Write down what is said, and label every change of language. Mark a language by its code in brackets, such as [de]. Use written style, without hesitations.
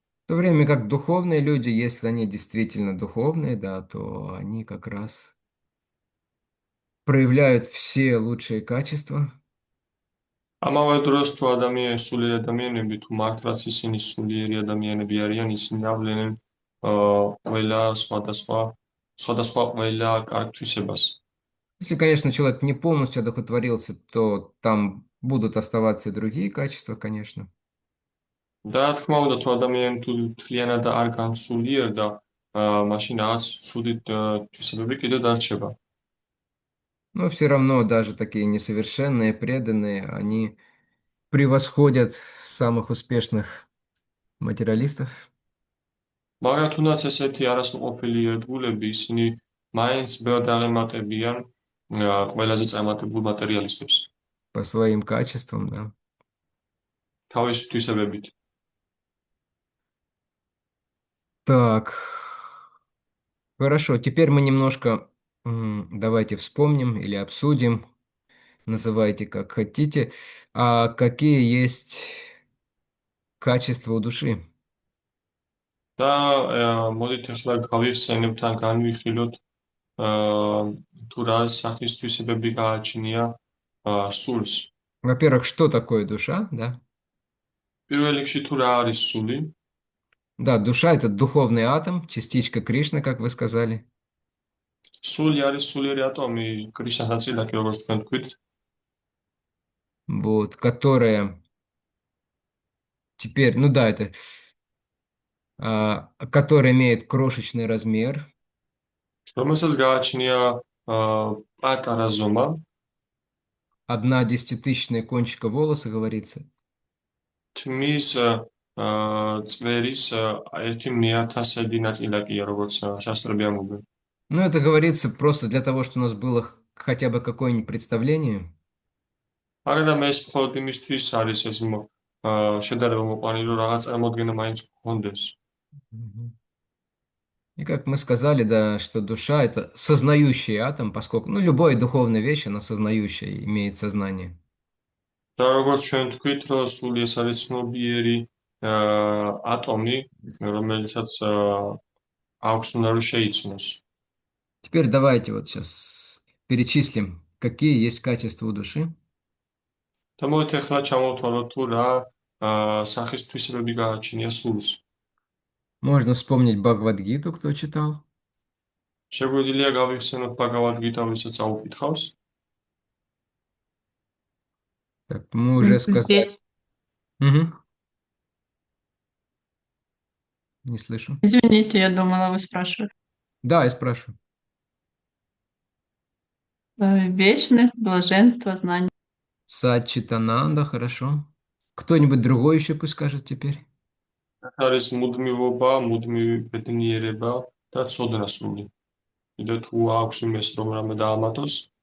[ru] В то время как духовные люди, если они действительно духовные, да, то они как раз проявляют все лучшие качества. [ka] ამავე დროს თუ სულიერი ადამიანები, თუ მართლაც ისინი სულიერი ადამიანები არიან, ისინი ავლენენ ყველა სხვადასხვა ყველა კარგ თვისებას. [ru] Если, конечно, человек не полностью одухотворился, то там будут оставаться и другие качества, конечно. [ka] და რა თქმა უნდა, თუ ადამიანი თუ მთლიანად არ განსულიერდა, მაშინ რაღაც ცუდი თვისებები კიდევ დარჩება. [ru] Но все равно даже такие несовершенные, преданные, они превосходят самых успешных материалистов. [ka] მაგრამ თუნდაც ესეთი არასრულყოფილი ერთგულები, ისინი მაინც ბევრ დაღემატებიან ყველაზე წარმატებულ მატერიალისტებს. [ru] По своим качествам, да. [ka] თავისი თვისებებით. [ru] Так, хорошо, теперь мы немножко давайте вспомним или обсудим называйте как хотите. А какие есть качества у души? [ka] და მოდით ახლა გავიხსენებთ ან განვიხილოთ თუ რა სახის თვისებები გააჩნია სულს. [ru] Во-первых, что такое душа, да? [ka] პირველ რიგში თუ რა არის სული? [ru] Да, душа – это духовный атом, частичка Кришны, как вы сказали. [ka] სული არის სულიერი ატომი, კრიშნას ნაწილაკი, როგორც თქვენ თქვით. [ru] Вот, которая теперь, ну да, это, которая имеет крошечный размер. [ka] რომელსაც გააჩნია პატარა ზომა. [ru] 1/100000 кончика волоса, говорится. [ka] თმის წვერის 1/1000 ნაწილაკია, როგორც შასტრები ამბობენ. [ru] Ну, это говорится просто для того, чтобы у нас было хотя бы какое-нибудь представление. [ka] მაგრამ ეს მხოლოდ იმისთვის არის ეს შედარება მოყვანილი, რომ რაღაც წარმოდგენა მაინც გქონდეს. [ru] И как мы сказали, да, что душа – это сознающий атом, поскольку, ну, любая духовная вещь, она сознающая, имеет сознание. [ka] და როგორც ჩვენ თქვით, რომ სული ეს არის ცნობიერი ატომი, რომელსაც აქვს უნარი შეიცნოს. [ru] Теперь давайте вот сейчас перечислим, какие есть качества у души. [ka] და მოდით ახლა ჩამოვთვალოთ თუ რა სახის თვისებები გააჩნია სულს. [ru] Можно вспомнить Бхагавад-гиту, кто читал. [ka] შეგვიძლია გავიხსენოთ ბhagavad-gita, ვისაც აუკითხავს. [ru] Так, мы уже сказали. Угу. Не слышу. Извините, я думала, вы спрашивали. Да, я спрашиваю. Вечность, блаженство, знание. Сачитананда, хорошо. Кто-нибудь другой еще пусть скажет теперь. [ka] არის მუდმივობა, მუდმივი ბედნიერება და ცოდნა სული. კიდევ თუ აქვს იმეს რომ რამე დაამატოს.